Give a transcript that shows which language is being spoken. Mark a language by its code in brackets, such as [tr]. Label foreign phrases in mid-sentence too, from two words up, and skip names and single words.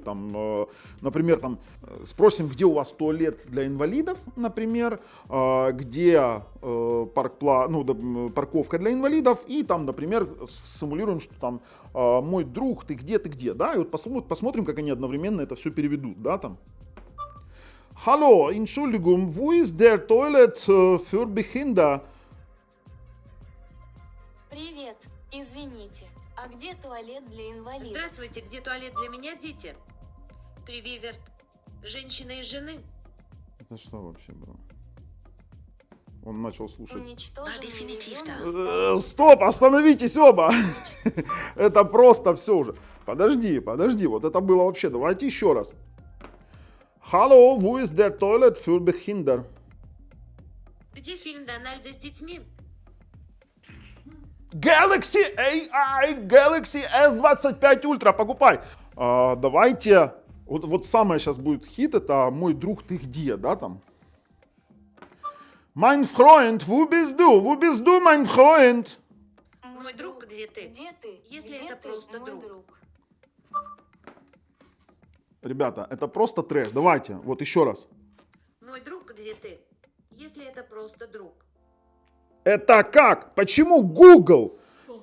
[ru] Там, например, там спросим, где у вас туалет для инвалидов, например, где парковка для инвалидов, и там, например, симулируем, что там мой друг, ты где, да, и вот посмотрим, как они одновременно это все переведут, да, там. [de] Hallo, Entschuldigung, wo ist der Toilet für Behinderte? [ru] Привет, извините. А где туалет для инвалидов? Здравствуйте, где туалет для меня, дети? Привет, женщина и жены. Это что вообще было? Он начал слушать. Уничтоженный ребенок. Стоп, остановитесь оба! Это просто все уже. Подожди, вот это было вообще. Давайте еще раз. [de] Hallo, wo ist der Toilet für Behinderte? [ru] Где фильм Дональда с детьми? Galaxy AI, Galaxy S25 Ultra, покупай. Давайте, вот самое сейчас будет хит, это мой друг, ты где, да, там? [de] Mein Freund, wo bist du, mein Freund? [ru] Мой друг, где ты? Где ты? Если Где это ты, просто мой друг? Ребята, это просто трэш, давайте, вот еще раз. Мой друг, где ты? Если это просто друг. Это как? Почему Google? Что он сказал?